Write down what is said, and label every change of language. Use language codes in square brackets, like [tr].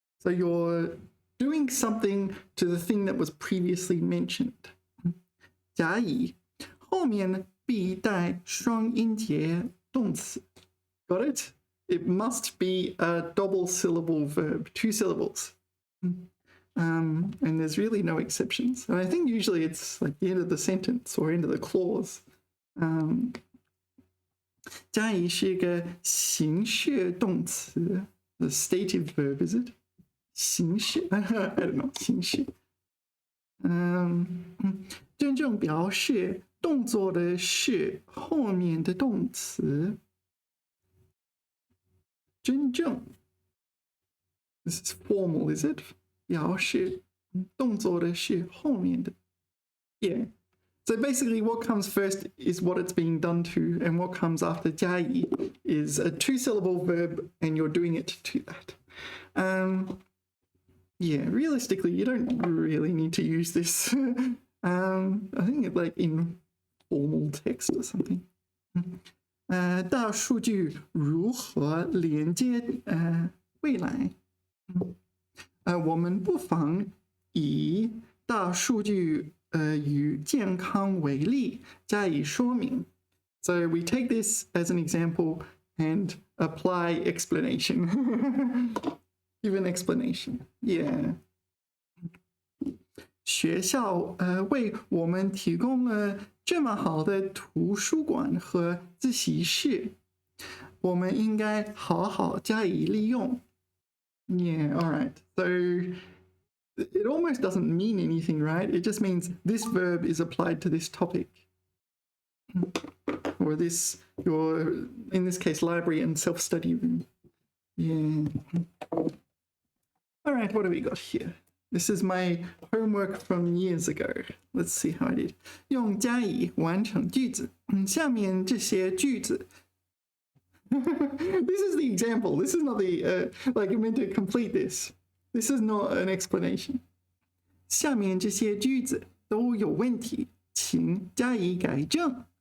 [en] you're doing something to the thing that was previously mentioned [zh] 甲乙后面必带双音节动词 [en] got it? It must be a double syllable verb, 2 syllables. And there's really no exceptions. And I think usually it's like the end of the sentence or end of the clause. [zh] 加以是一个形式动词 [en] the stative verb, is it? [zh] 形式 [en] I don't know, [zh] 形式真正表示动作的是后面的动词真正 [en] This is formal, is it? [zh] 表示动作的是后面的 [en] Yeah. So basically what comes first is what it's being done to, and what comes after 加以 is a 2-syllable verb, and you're doing it to that. Yeah, realistically, you don't really need to use this. I think it like in formal text or something. [zh] 大数据如何连接未来？我们不妨以大数据与健康为例加以说明。 [en] So we take this as an example and apply explanation. Give an explanation. Yeah. [zh] 学校为我们提供了这么好的图书馆和自习室，我们应该好好加以利用。 [en] Yeah, all right. So it almost doesn't mean anything, right? It just means this verb is applied to this topic. Or this, your, in this case, library and self-study room. Yeah. All right, what do we got here? This is my homework from years ago. Let's see how I did. [zh] 用加以完成句子。下面这些句子 [en] This is the example. This is not the, like you're meant to complete this. This is not an explanation. [zh] 下面这些句子都有问题，请加以改正。